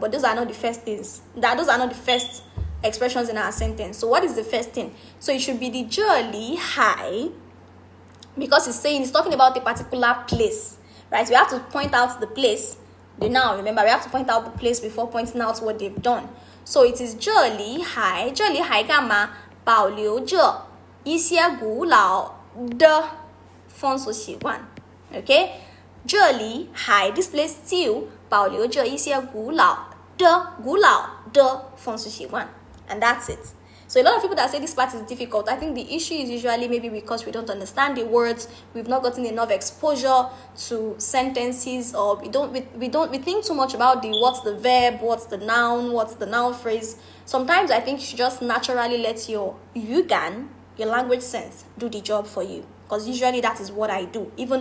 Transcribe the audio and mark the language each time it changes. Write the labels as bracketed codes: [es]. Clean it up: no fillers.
[en] But those are not the first things. Those are not the first expressions in our sentence. So what is the first thing? So it should be the 这里还 because it's talking about a particular place, right? We have to point out the place. The noun, remember, we have to point out the place before pointing out what they've done. So it is [zh] 这里还干嘛？保留着一些古老的风俗习惯。 [en] Okay? [zh] 这里还 [en] this place still [zh] 保留着一些古老的风俗习惯。 [en] And that's it. So a lot of people that say this part is difficult, I think the issue is usually maybe because we don't understand the words, we've not gotten enough exposure to sentences, or we think too much about what's the verb, what's the noun phrase. Sometimes I think you should just naturally let your language sense do the job for you, because usually that is what I do.